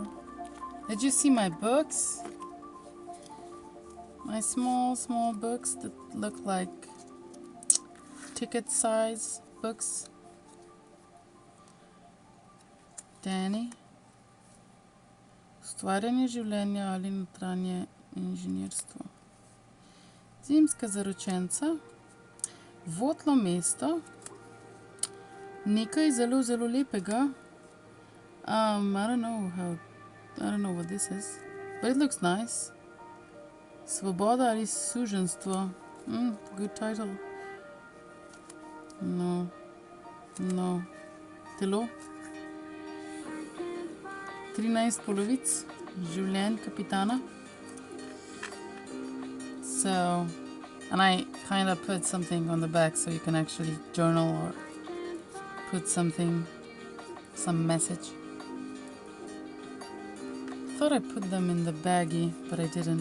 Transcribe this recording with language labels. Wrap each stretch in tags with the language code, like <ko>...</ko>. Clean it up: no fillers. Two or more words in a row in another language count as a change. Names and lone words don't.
<en>Did you see my books? My small books that look like ticket size books. Danny.</en> <sl>Ustvarjanje življenja ali notranje inženirstvo. Zimska zaročenca. Votlo mesto. Nekaj zelo lepega.</sl> <en>I don't know what this is, but it looks nice.</en> <sl>Svoboda ali suženstvo.</sl> <en>Good title. No.</en> <sl>Telo. 13 polovic. Življenj kapitana.</sl> <en>So, and I kind of put something on the back so you can actually journal or put something, some message. Thought I put them in the baggie, but I didn't.</en>